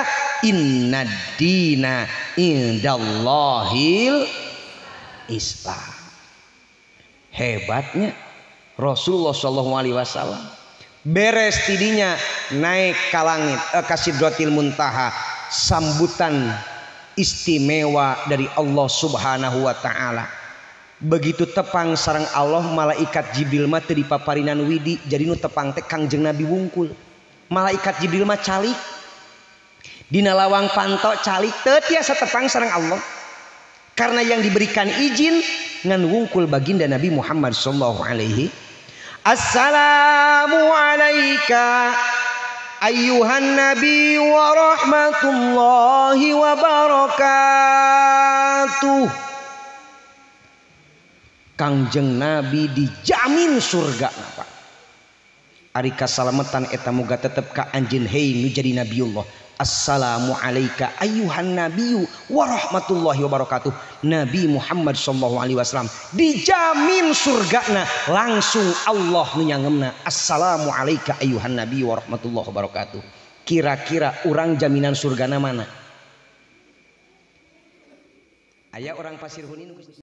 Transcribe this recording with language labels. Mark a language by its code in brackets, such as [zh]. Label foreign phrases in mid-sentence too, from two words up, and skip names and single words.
[ar] إن الدين عند الله الإسلام. [id] Hebatnya Rasulullah [ar] صلى الله عليه وسلم. [su] Beres tidinya naik ka langit ka Sidratil Muntaha, [id] sambutan istimewa dari Allah [ar] سبحانه وتعالى. [su] Begitu tepang sareng Allah, malaikat Jibril mah teu dipaparinan widi, jadi nu tepang teh Kangjeng Nabi wungkul. Malaikat Jibril mah calik dina lawang panto calik teu tiasa tepang sareng Allah. [id] Karena yang diberikan izin [su] ngan wungkul [id] baginda Nabi Muhammad [ar] صلى الله عليه. السلام عليك أيها النبي ورحمة الله وبركاته. [su] Kangjeng Nabi dijamin surga napa? Ari kasalametan eta muga tetep ka anjeun hei nu jadi nabiullah. [ar] السلام عليك أيها النبي ورحمة الله وبركاته. [su] Nabi Muhammad [ar] صلى الله عليه وسلم [su] dijamin surgana langsung Allah nu nyangemna. [ar] السلام عليك أيها النبي ورحمة الله وبركاته. [su] Kira-kira urang jaminan surgana mana? Aya orang Pasir Huni